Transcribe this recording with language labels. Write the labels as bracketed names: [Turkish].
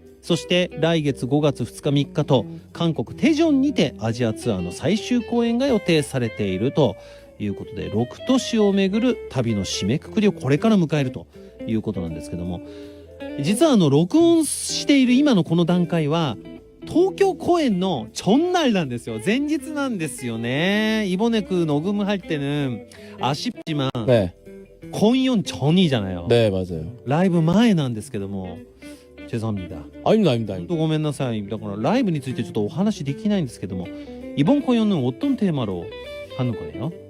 [Japanese] そして来月5月2日3日と韓国テジョンにてアジアツアーの最終公演が予定されているということで、6都市を巡る旅の締めくくりをこれから迎えるということなんですけども、実は録音している今のこの段階は東京公演の전날なんですよ。前日なんですよね。 [Korean] 이번에 그 녹음할 때는 아쉽지만 네. 공연 전이잖아요. 네, 맞아요. [Japanese] 라이브前なんですけども、 [Korean] 죄송합니다. 아닙니다, 아닙니다. [Japanese] 또ごめんなさい. だから 라이브 についてちょっとお話できないんですけども, [Korean] 이번 공연은 어떤 테마로 하는 거예요?